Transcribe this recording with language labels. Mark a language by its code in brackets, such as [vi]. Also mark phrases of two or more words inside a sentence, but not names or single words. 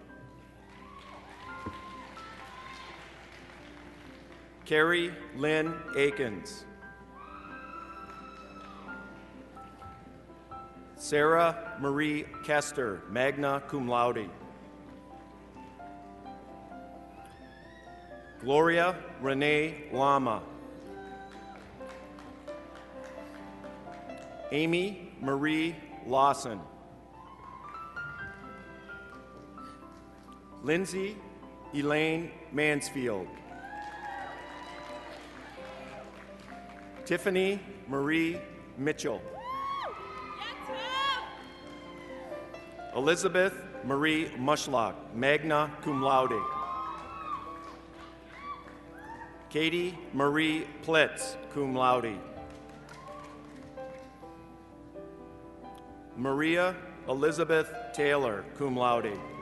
[en] Carrie Lynn Akins. Sarah Marie Kester, [la] magna cum laude. [en] Gloria Renee Lama. Amy Marie Lawson. Lindsay Elaine Mansfield. Tiffany Marie Mitchell. Elizabeth Marie Mushlock, [la] magna cum laude. [en] Katie Marie Plitz, [la] cum laude. [en] Maria Elizabeth Taylor, [la] cum laude.